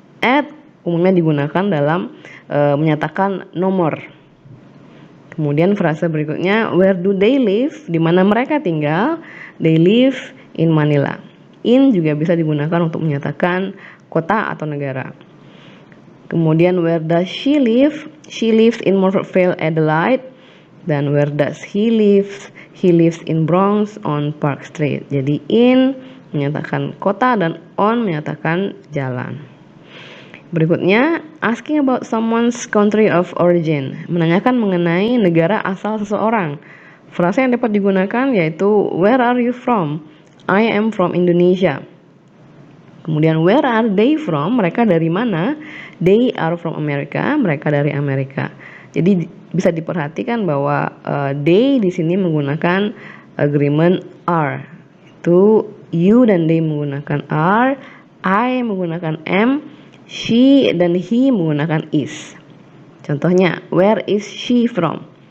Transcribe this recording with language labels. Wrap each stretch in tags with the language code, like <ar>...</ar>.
<id>At umumnya digunakan dalam menyatakan nomor. Kemudian frasa berikutnya</id> <en>where do they live?</en> <id>Di mana mereka tinggal?</id> <en>They live in Manila.</en> <id>In juga bisa digunakan untuk menyatakan kota atau negara. Kemudian</id> <en>where does she live? She lives in Morpheville, Adelaide.</en> <id>Dan</id> <en>where does he live? He lives in Bronx on Park Street.</en> <id>Jadi in menyatakan kota dan on menyatakan jalan. Berikutnya,</id> <en>asking about someone's country of origin,</en> <id>menanyakan mengenai negara asal seseorang. Frasa yang dapat digunakan yaitu</id> <en>where are you from? I am from Indonesia.</en> <id>Kemudian</id> <en>where are they from?</en> <id>Mereka dari mana?</id> <en>They are from America.</en> <id>Mereka dari Amerika. Jadi bisa diperhatikan bahwa they di sini menggunakan agreement are. Itu you dan they menggunakan are, I menggunakan am, she dan he menggunakan is. Contohnya,</id> <en>where is she from?</en>